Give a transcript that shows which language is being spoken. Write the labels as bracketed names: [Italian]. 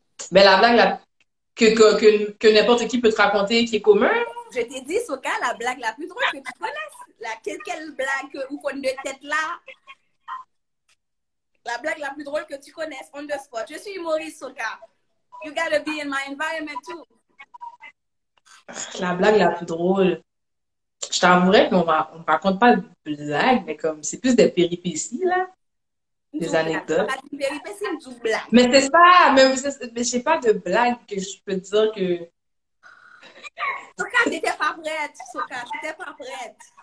[French] Ben, la blague que n'importe qui peut te raconter qui est commun. Je t'ai dit, Soka, la blague la plus drôle que tu connaisses. Quelle blague ou qu'on de tête là? La blague la plus drôle que tu connaisses, [English] on the spot. [French] Je suis humoriste, Soka. [English] You gotta be in my environment too. [French] La blague la plus drôle. Je t'avouerais qu'on ne raconte pas de blagues, mais comme c'est plus des péripéties, là. Des anecdotes. Mais c'est ça, mais j'ai pas de blague que je peux dire que. Soka, t'étais pas prête, Soka, t'étais pas prête.